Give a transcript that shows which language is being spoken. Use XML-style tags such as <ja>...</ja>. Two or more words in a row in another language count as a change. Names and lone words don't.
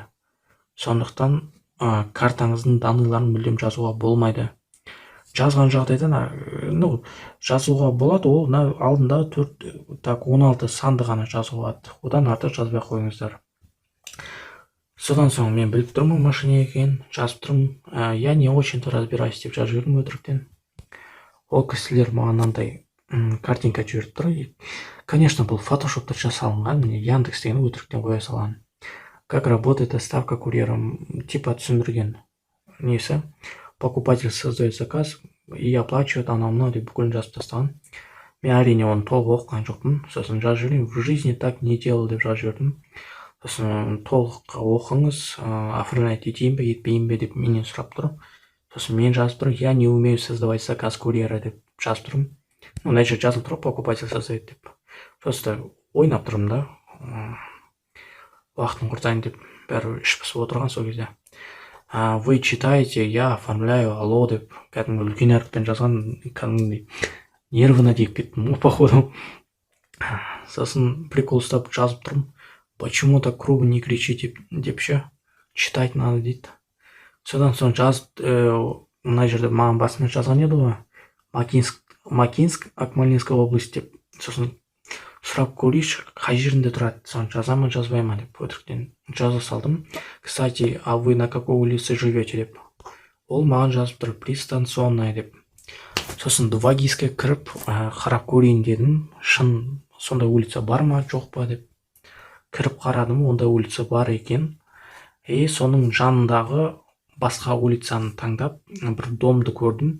<kk>Сондықтан картаңыздың данныйларын мүлдем жазуға болмайды. Жазған жағдайда жазуға болады, ол алдында 16 санды ғана жазуға болады. Одан артық жазбай қойыңыздар. Содан соң мен біліп тұрмын мошенник екенін, жазып тұрмын.</kk> <ru>Я не очень-то разбираюсь</ru> <kk>деп жазып жүрдім өтіріктен. Ол кісілер маған мынандай картинка жіберіп тұр. Конечно, бұл фотошопта жасалынған, міне Яндекс деген өтіріктен қоя салған.</kk> <ru>Как работает доставка курьером, типа</ru> <kk>түсіндірген несі.</kk> <ru>Покупатель создает заказ и оплачивает</ru> <kk>анау-мынау деп бүкілін жазып тастаған. Мен әрине оны толық оқыған жоқпын. Сосын жазып жүрдім,</kk> <ru>в жизни так не делал</ru> <kk>деп жазып жүрдім. Сосын толық оқыңыз, оформлять етейін бе, етпейін бе деп менен сұрап тұр. Сосын мен жазып тұрмын,</kk> <ru>я не умею создавать заказ курьера</ru> <kk>деп жазып тұрмын. Мына жерде жазылып тұр,</kk> <ru>покупатель создает</ru> <kk>деп. Просто ойнап тұрмын да. Уақытын құртайын деп бәрі іш пысып отырған сол кезде.</kk> <ru>Вы читаете, я оформляю, алло</ru> <kk>деп кәдімгі үлкен әріппен жазған, кәдімгідей нервына тиіп кеттім, походу. Сосын прикол ұстап жазып тұрмын.</kk> <ru>Почему так грубо не кричите</ru> <kk>деп ше,</kk> <ru>читать надо дейді.</ru> <kk>Содан соң жазып, мына жерде маған басымен жазған еді ғой. Макинск, Акмолинская область деп. Сосын сұрап көрейші, қай жерінде тұрады, соны жазама, жазбайма деп өтіріктен жаза салдым.</kk> <ru>Кстати, а вы на какой улице живете деп.</ru> <kk>ол маған жазып тұр пристанционная деп. Сосын 2GIS-ке кіріп қарап көрейін дедім, шын сондай улица бар ма жоқ па деп кіріп қарадым, ондай улица бар екен. Соның жанындағы басқа улицаны таңдап бір домды көрдім.</kk>